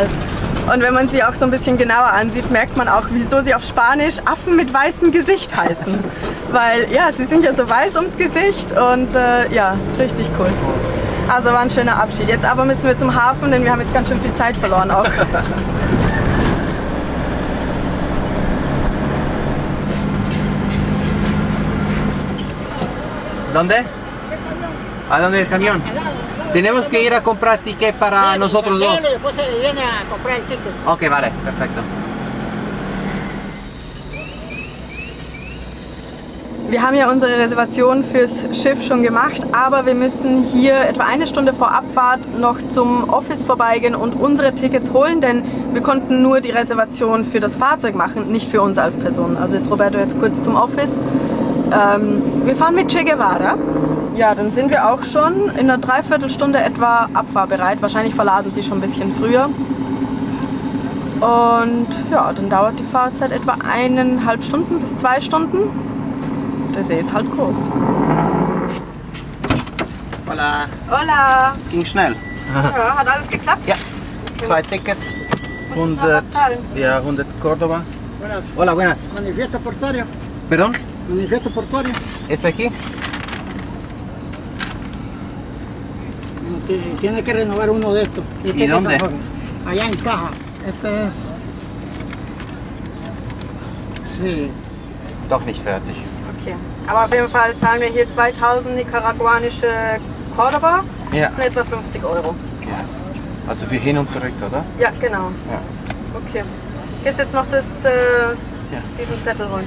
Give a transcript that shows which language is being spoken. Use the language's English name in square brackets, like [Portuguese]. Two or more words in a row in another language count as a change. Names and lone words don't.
[German] Und wenn man sie auch so ein bisschen genauer ansieht, merkt man auch, wieso sie auf Spanisch Affen mit weißem Gesicht heißen. Weil ja, sie sind ja so weiß ums Gesicht und ja, richtig cool. Also war ein schöner Abschied. Jetzt aber müssen wir zum Hafen, denn wir haben jetzt ganz schön viel Zeit verloren auch. [Spanish] ¿Dónde? ¿A dónde el camión? Tenemos que ir a comprar ticket para nosotros dos. Después se viene a comprar el ticket. Ok, vale, perfecto. [German] Wir haben ja unsere Reservation fürs Schiff schon gemacht, aber wir müssen hier etwa eine Stunde vor Abfahrt noch zum Office vorbeigehen und unsere Tickets holen, denn wir konnten nur die Reservation für das Fahrzeug machen, nicht für uns als Person. Also ist Roberto jetzt kurz zum Office. Wir fahren mit Che Guevara. Ja, dann sind wir auch schon in einer Dreiviertelstunde etwa abfahrbereit. Wahrscheinlich verladen sie schon ein bisschen früher. Und ja, dann dauert die Fahrzeit etwa 1,5 Stunden bis 2 Stunden. Der See ist halt groß. Hola. Hola! Es ging schnell. Ja, hat alles geklappt? Ja, 2 Tickets. Musst du noch was zahlen? Ja, 100 Córdobas. [Spanish] Buenas. Hola, buenas. Manifiesto portuario. ¿Perdón? Manifiesto portuario. ¿Es aquí? Tiene que renovar uno de estos. ¿Y dónde? Allá en caja. Este es. Sí. [German] Doch nicht fertig. Okay. Aber auf jeden Fall zahlen wir hier 2000 nicaraguanische Cordoba. Ja. Das sind etwa 50 Euro. Ja. Also für hin und zurück, oder? Ja, genau. Ja. Okay. Gehst jetzt noch diesen Zettel holen.